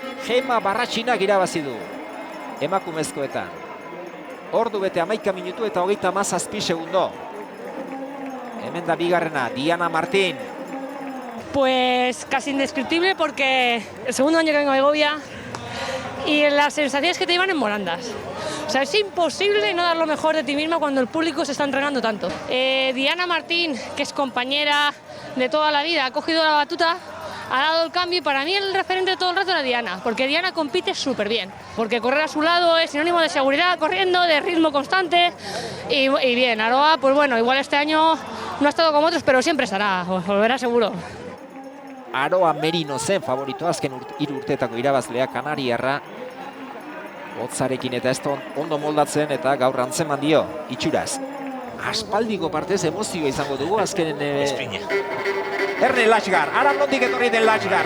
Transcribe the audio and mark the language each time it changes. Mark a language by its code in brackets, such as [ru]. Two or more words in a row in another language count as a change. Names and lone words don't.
[eu] Gema Barratxinak irabazi du emakumezkoetan. Ordu bete 11 minutu eta 37 segundo. Hemen da bigarrena, Diana Martín. [es] Pues casi indescriptible porque el segundo año que vengo a Begovia y las sensaciones que te iban en volandas. O sea, es imposible no dar lo mejor de ti misma cuando el público se está entregando tanto. Diana Martín, que es compañera de toda la vida, ha cogido la batuta, ha dado el cambio y para mí el referente de todo el rato era Diana, porque Diana compite súper bien, porque correr a su lado es sinónimo de seguridad corriendo, de ritmo constante y bien. Aroa, pues bueno, igual este año no ha estado como otros, pero siempre estará, volverá seguro. [eu] Aroa Merino zen favorito azken 3 urteetako irabazlea Kanariarra. Hotzarekin eta ez ondo moldatzen eta gaur antzeman dio itxuraz. Aspaldiko partez emozioa izango dugu azkenen... Erne Latxgar, ara nondik etorri den Latxgar.